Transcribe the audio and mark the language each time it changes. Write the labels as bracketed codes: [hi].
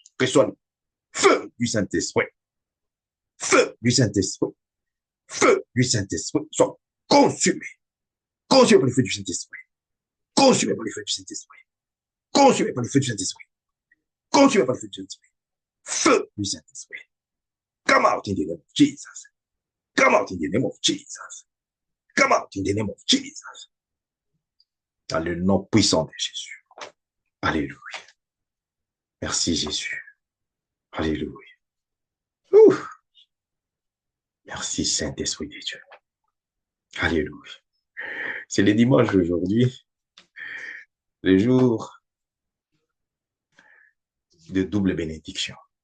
[fr] Que soit le feu du Saint-Esprit, feu du Saint-Esprit, feu du Saint-Esprit, soit consumé, consumé par le feu du Saint-Esprit, consumé par le feu du Saint-Esprit, consumé par le feu du Saint-Esprit, consumé par le feu du Saint-Esprit, feu du Saint-Esprit. [en] Come out in the name of Jesus. Come out in the name of Jesus. Come out in the name of Jesus. [fr] Dans le nom puissant de Jésus. Alléluia. Merci Jésus. Alléluia. Ouh. Merci Saint-Esprit de Dieu. Alléluia. C'est le dimanche aujourd'hui, le jour de double bénédiction.